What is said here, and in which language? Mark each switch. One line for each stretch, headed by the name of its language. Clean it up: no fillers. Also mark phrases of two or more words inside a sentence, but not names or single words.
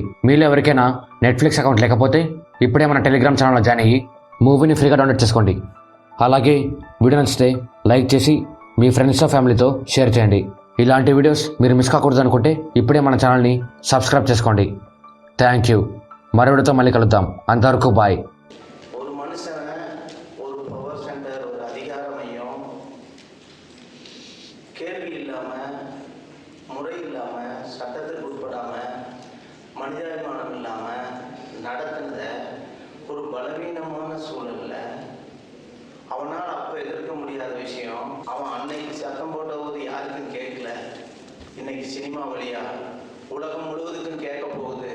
Telugu: మీలో ఎవరికైనా నెట్ఫ్లిక్స్ అకౌంట్ లేకపోతే ఇప్పుడే మన టెలిగ్రామ్
English: channel join
Telugu: అయ్యి మూవీని
English: free download
Telugu: చేసుకోండి. అలాగే వీడియో నచ్చితే లైక్ చేసి మీ ఫ్రెండ్స్తో ఫ్యామిలీతో షేర్ చేయండి. ఇలాంటి వీడియోస్ మీరు మిస్ కాకూడదు అనుకుంటే ఇప్పుడే మన
English: channel subscribe
Telugu: చేసుకోండి.
English: thank you.
Telugu: మరో వీడియోతో మళ్ళీ కలుద్దాం. అంతవరకు బాయ్.
Tamil: ஒரு மனுஷனை ஒரு
English: power center,
Tamil: ஒரு அதிகார மையம் கேள்வி இல்லாமல், முறை இல்லாமல், சட்டத்துக்கு உட்படாமல், மனிதாபிமானம் இல்லாமல் நடத்துனத ஒரு பலவீனமான சூழலில் அவனால் அப்போ எதிர்க்க முடியாத விஷயம், அவன் அன்னைக்கு சத்தம் போட்ட போது யாருக்கும் கேட்கல, இன்னைக்கு சினிமா வழியா உலகம் முழுவதுக்கும் கேட்க போகுது.